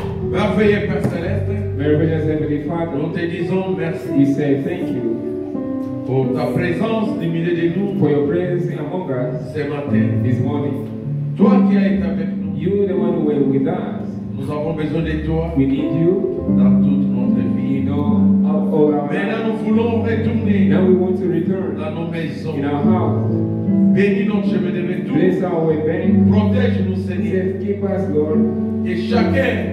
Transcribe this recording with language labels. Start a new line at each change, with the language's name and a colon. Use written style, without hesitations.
French: Merveilleux Père Céleste,
English: Merveillous Heavenly Father,
French: nous te disons merci
English: we say thank you
French: pour ta présence du milieu de nous
English: for your presence among us
French: ce matin.
English: this morning.
French: Toi qui as été avec nous,
English: You, the one who were with us,
French: nous avons besoin de toi
English: we need you,
French: dans toute notre vie.
English: you know, all our
French: Maintenant, nous voulons retourner
English: Now we want to return
French: dans nos maisons.
English: in our house.
French: Bénis notre chemin de retour.
English: Bless our way back.
French: Protège-nous, Seigneur.
English: Safe keep us, Lord,
French: Que chacun